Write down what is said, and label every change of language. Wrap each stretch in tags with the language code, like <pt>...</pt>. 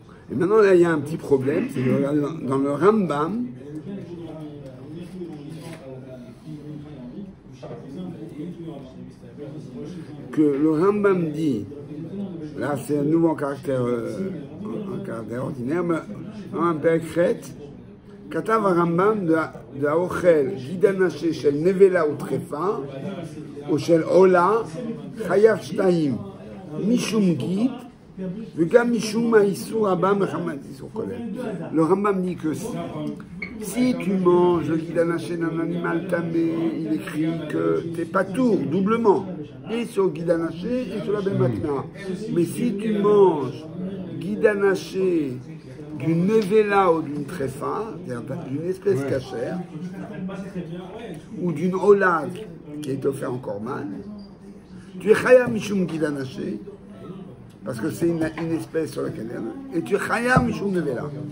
<fr>Et maintenant, là, il y a un petit problème, c'est que regardez, dans le Rambam, que le Rambam dit, là c'est un nouveau caractère, un caractère ordinaire, mais un père crête,</fr> <he>כתב הרמב"ם דאוכל גיד הנשה של נבלה וטרפה או של עולה חייב שתיים משום גיד וגם משום האיסור הבא מחמת איסור כולל.</he> <fr>Le Rambam dit que si tu manges le guide anaché d'un animal tamé, il écrit que t'es pas tour doublement, et sur le guide anaché et sur la bématna. Mais si tu manges guide anaché d'une nevela ou d'une tréfa, c'est-à-dire d'une espèce cachère, ou d'une olave qui est offerte en korban, tu es chaya mishum guide anaché, parce que c'est une espèce sur laquelle il y a, et tu es chaya mishum nevela.</fr>